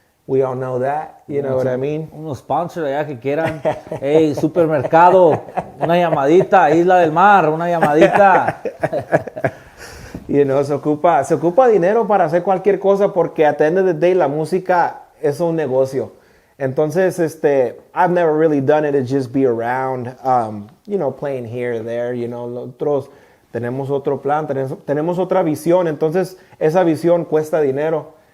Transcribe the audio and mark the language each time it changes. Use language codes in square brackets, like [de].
[en] We all know that. You know what I mean? [es] Unos sponsors allá que quieran. Hey, supermercado, una llamadita, Isla del Mar, una llamadita. [en] You know, [es] se ocupa dinero para hacer cualquier cosa porque [en] at the end of the day [es] la música es un negocio. Entonces, [en] I've never really done it to just be around, you know, playing here or there, you know. Nosotros tenemos otro plan, tenemos otra visión. Entonces, esa visión cuesta dinero.